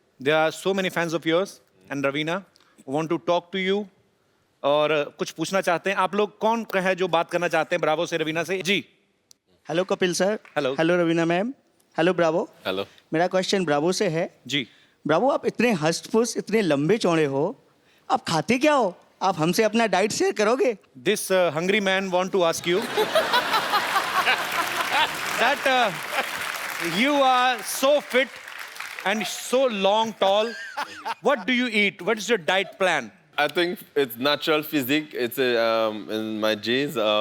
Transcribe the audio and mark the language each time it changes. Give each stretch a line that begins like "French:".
English: There are so many fans of yours. And Ravina, want to talk to you.
Hindi: और कुछ पूछना चाहते हैं. आप लोग कौन है जो बात करना चाहते हैं ब्रावो से, रवीना से? जी. Hello Kapil sir. Hello. Hello Raveena ma'am. Hello Bravo. Hello. मेरा क्वेश्चन ब्रावो से है. जी. ब्रावो, आप इतने हष्ट-पुष्ट, इतने लंबे चौड़े हो, आप खाते क्या हो? आप हमसे अपना डाइट शेयर करोगे?
English: This hungry man want to ask you that you are so fit and so long, tall. What do you eat? What is your diet plan? I think it's natural physique. It's in my genes.